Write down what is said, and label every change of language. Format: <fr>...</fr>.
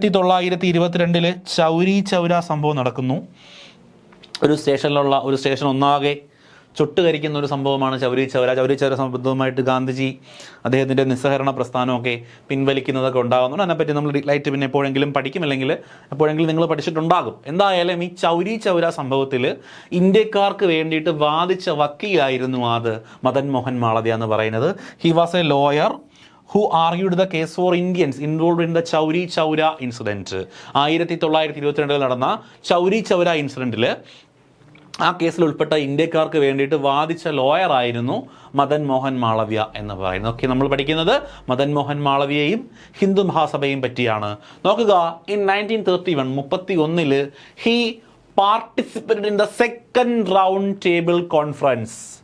<ml>1922 ചൗരി ചൗര സംഭവം നടക്കുന്നു. ഒരു സ്റ്റേഷൻ ഒന്നാകെ ചുട്ടുകരിക്കുന്ന ഒരു സംഭവമാണ് ചൗരി ചൗര സംബന്ധമായിട്ട് ഗാന്ധിജി അദ്ദേഹത്തിൻ്റെ നിസ്സഹകരണ പ്രസ്ഥാനമൊക്കെ പിൻവലിക്കുന്നതൊക്കെ ഉണ്ടാകുന്നുണ്ട്. അതിനെപ്പറ്റി നമ്മൾ ഡീറ്റെയിലായിട്ട് പിന്നെ എപ്പോഴെങ്കിലും പഠിക്കും, അല്ലെങ്കിൽ എപ്പോഴെങ്കിലും നിങ്ങൾ പഠിച്ചിട്ടുണ്ടാകും. എന്തായാലും ഈ ചൗരി ചൗര സംഭവത്തിൽ ഇന്ത്യക്കാർക്ക് വേണ്ടിയിട്ട് വാദിച്ച വക്കീലായിരുന്നു അത് മദൻ മോഹൻ മാളവ്യ എന്ന് പറയുന്നത്.</ml> <en>He was a lawyer who argued the case for Indians involved in the Chauri Chaura incident.</en> <ml>1922 നടന്ന ചൗരി ചൗര ഇൻസിഡൻറ്റിൽ ആ കേസിൽ ഉൾപ്പെട്ട ഇന്ത്യക്കാർക്ക് വേണ്ടിയിട്ട് വാദിച്ച ലോയർ ആയിരുന്നു മദൻ മോഹൻ മാളവ്യ എന്ന് പറയുന്നത്. ഓക്കെ, നമ്മൾ പഠിക്കുന്നത് മദൻ മോഹൻ മാളവ്യയും ഹിന്ദു മഹാസഭയും പറ്റിയാണ്. നോക്കുക,</ml> <en>In 1931 he participated in the second round table conference.</en>